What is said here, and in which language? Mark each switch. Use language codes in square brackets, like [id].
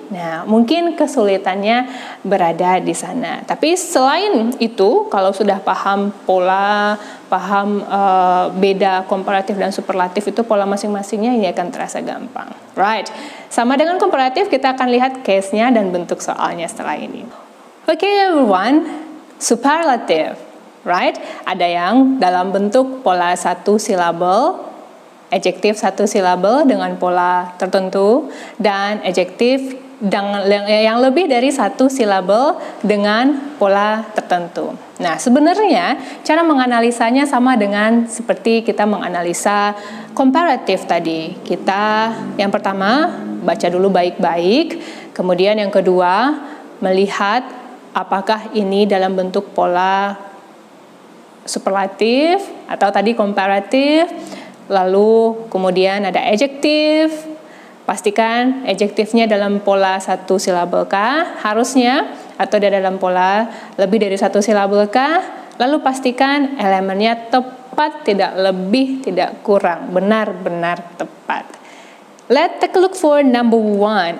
[id] Nah, mungkin kesulitannya berada di sana. Tapi selain itu, kalau sudah paham pola, paham beda komparatif dan superlatif itu pola masing-masingnya, ini akan terasa gampang. Right. Sama dengan komparatif, kita akan lihat case-nya dan bentuk soalnya setelah ini. [en] Okay everyone, superlative. [id] Right? Ada yang dalam bentuk pola satu silabel, adjektif satu silabel dengan pola tertentu, dan adjektif yang lebih dari satu silabel dengan pola tertentu. Nah, sebenarnya cara menganalisanya sama dengan seperti kita menganalisa komparatif tadi. Kita yang pertama baca dulu baik-baik, kemudian yang kedua melihat apakah ini dalam bentuk pola superlatif atau tadi komparatif. Lalu kemudian ada adjektif. Pastikan adjektifnya dalam pola satu silabel kah? Harusnya, atau dia dalam pola lebih dari satu silabel kah? Lalu pastikan elemennya tepat, tidak lebih, tidak kurang, benar-benar tepat. [en] Let's take a look for number 1.